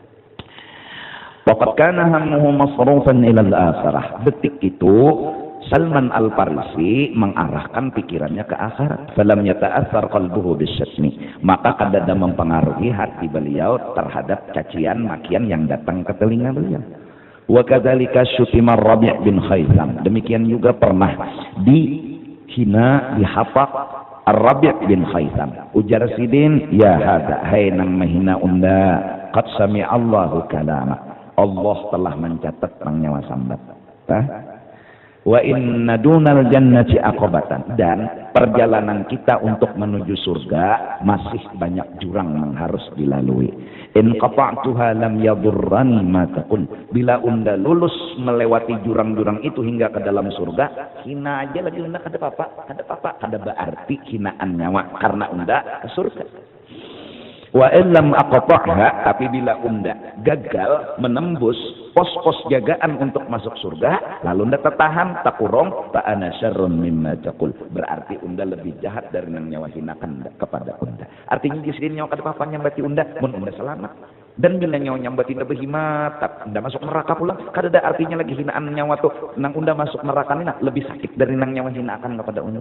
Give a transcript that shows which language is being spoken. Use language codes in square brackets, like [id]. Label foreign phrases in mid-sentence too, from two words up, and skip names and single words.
[ar] وقد كان همه مصروفا إلى الآخرة. [id] Detik itu Salman Al-Farisi mengarahkan pikirannya ke akhirat. [ar] فلم يتأثر قلبه بالشتم, [id] maka kadada mempengaruhi hati beliau terhadap cacian makian yang datang ke telinga beliau. [ar] وكذلك شتم الربيع بن خثيم, [id] demikian juga pernah dihina, dihapak Ar-Rabi' bin Khaisam. [bjn] Ujar sidin, [ar] يا هذا, [bjn] hai nang mahina unda, [ar] قد سمع الله كلامك, [bjn] Allah telah mencatat nang nyawa sambat. [ar] وإن دون الجنة عقبة, [id] dan perjalanan kita untuk menuju surga masih banyak jurang yang harus dilalui. [ar] إن قطعتها لم يضرني ما تقول, [bjn] bila unda lulus melewati jurang-jurang itu hingga ke dalam surga, hina aja lagi unda kada apa-apa, kada berarti hinaan nyawa karena unda ke surga. [ar] وإن لم أقطعها, [bjn] tapi bila unda gagal menembus pos-pos jagaan untuk masuk surga, lalu unda tertahan takurong, [ar] فأنا شر مما تقول, [id] berarti unda lebih jahat dari yang nyawa hinakan kepada unda. [bjn] Artinya di sini nyawa kada apa-apa nyambati unda, mun unda selamat. Dan bila nyawa nyambati unda berhimat, unda masuk neraka pula, kada ada artinya lagi hinaan nyawa tuh nang unda masuk neraka ini lebih sakit dari nang nyawa hinaan kepada unda.